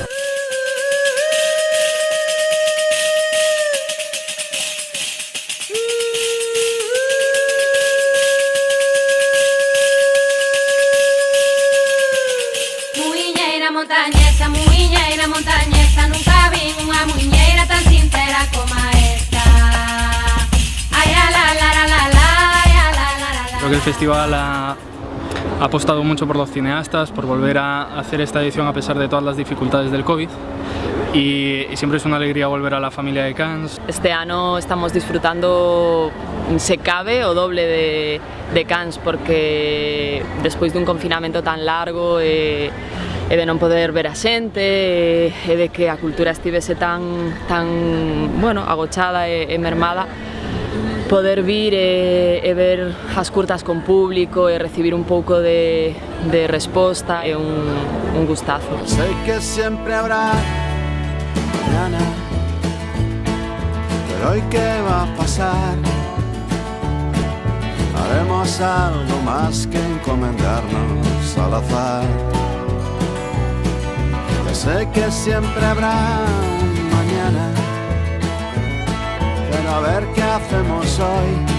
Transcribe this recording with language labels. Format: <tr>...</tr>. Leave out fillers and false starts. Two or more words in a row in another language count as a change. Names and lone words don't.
<gl>Muiñeira montañesa, nunca vi unha muiñeira tan sincera como esta.</gl> <es>festival ha apostado mucho por los cineastas, por volver a hacer esta edición a pesar de todas las dificultades del COVID. Y siempre es una alegría volver a la familia de Cannes.</es> <gl>Este ano estamos disfrutando, se cabe, o doble de Cannes, porque despois dun confinamento tan largo e de non poder ver a xente, e de que a cultura estivese tan bueno, agochada e mermada, poder vir e ver as curtas con público e recibir un pouco de resposta é un gustazo. Sei que sempre</gl> <es>habrá mañana, pero hoy qué va a pasar. Haremos algo más que encomendarnos al azar. Yo sé que siempre habrá mañana, pero a ver qué hacemos hoy.</es>